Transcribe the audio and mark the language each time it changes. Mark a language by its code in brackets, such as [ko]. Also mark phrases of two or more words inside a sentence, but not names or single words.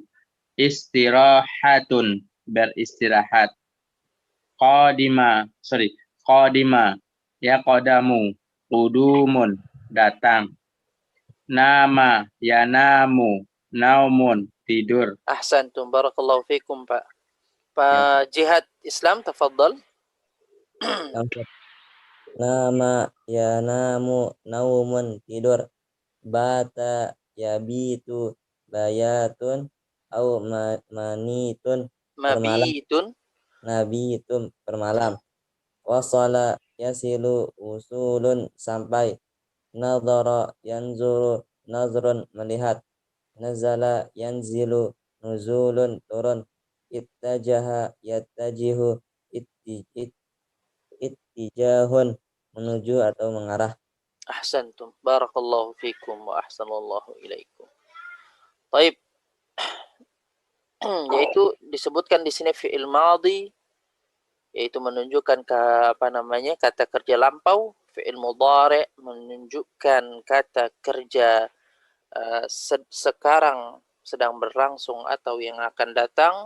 [id] Istirahatun, beristirahat. [ar] قدم، يقدم، قدوم, datang. نام، ينام، نوم, tidur. أحسنتم. بارك الله فيكم Pak. [id] Pak Jihad Islam, tafadhal. [ar] نام، ينام، نوم, tidur. بات، يبيت، بيات، أو منيت, Mabitun. Nabitun, permalam. وصل، يصل، وصول, sampai. نظر، ينظر، نظر, melihat. نزل، ينزل، نزول, turun. اتجه، يتجه، اتجاه, [id] menuju atau mengarah. [ar] أحسنتم. بارك الله فيكم وأحسن الله إليكم. [id] Baik. Yaitu disebutkan di sini [ar] فعل ماض, [id] yaitu menunjukkan kata kerja lampau. [ar] فعل مضارع [id] menunjukkan kata kerja sekarang sedang berlangsung atau yang akan datang.